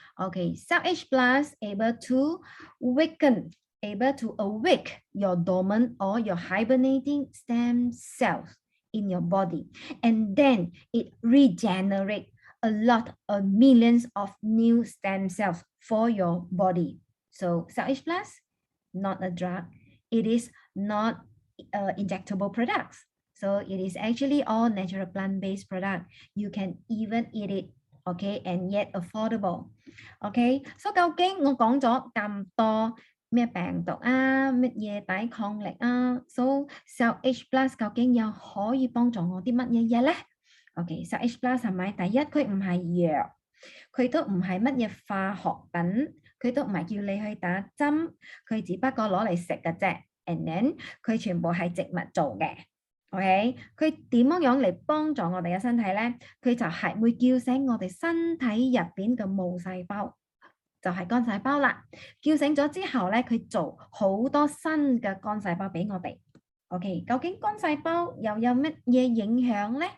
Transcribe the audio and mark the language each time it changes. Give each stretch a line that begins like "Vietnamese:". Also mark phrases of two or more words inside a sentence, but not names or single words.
English: Okay, CellAge Plus able to weaken able to awake your dormant or your hibernating stem cells in your body, and then it regenerates a lot of millions of new stem cells for your body. So CellAge Plus, not a drug. It is not injectable products. So it is actually all natural plant-based product. You can even eat it, okay, and yet affordable.
Cantonese: Okay, so 究竟我講咗咁多咩病毒啊，乜嘢抵抗力啊 ，so CellAge Plus 究竟又可以幫助我啲乜嘢嘢咧？OK，CellAge Plus 係咪？第一，佢唔係藥，佢都唔係乜嘢化學品，佢都唔係叫你去打針，佢只不過攞嚟食嘅啫。
English: And then
Cantonese: 佢全部係植物做嘅。OK，佢點樣嚟幫助我哋嘅身體咧？佢就係會叫醒我哋身體入邊嘅母細胞，就係肝細胞啦。叫醒咗之後咧，佢做好多新嘅肝細胞俾我哋。OK，究竟肝細胞又有乜嘢影響咧？